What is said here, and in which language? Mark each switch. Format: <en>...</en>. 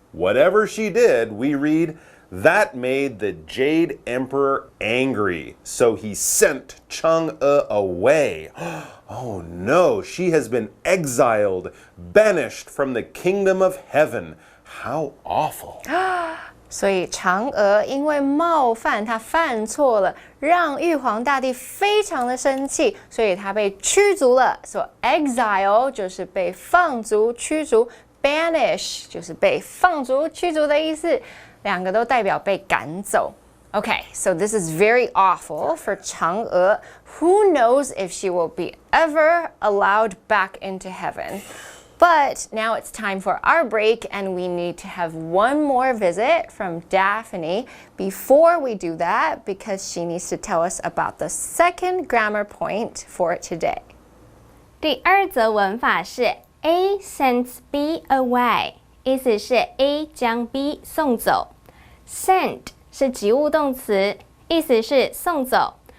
<en>Whatever she did, we read, that made the Jade Emperor angry. So he sent Chang'e away. Oh no, she has been exiled, banished from the kingdom of heaven. How awful.</en> <zh>所以嫦娥因为冒犯，她犯错了，让玉皇大帝非常的生气，所以她被驱逐了。 So exile 就是被放逐、驱逐 ，banish 就是被放逐、驱逐的意思，两个都代表被赶走。</zh> <en>Okay, so this is very awful for Chang'e. Who knows if she will be ever allowed back into heaven? But now it's time for our break, and we need to have one more visit from Daphne before we do that, because she needs to tell us about the second grammar point for today.</en> <zh>第二则文法是</zh> <en>A sends B away，</en> <zh>意思是 A 将 B 送走。 Send 是及物动词，意思是送走。</zh>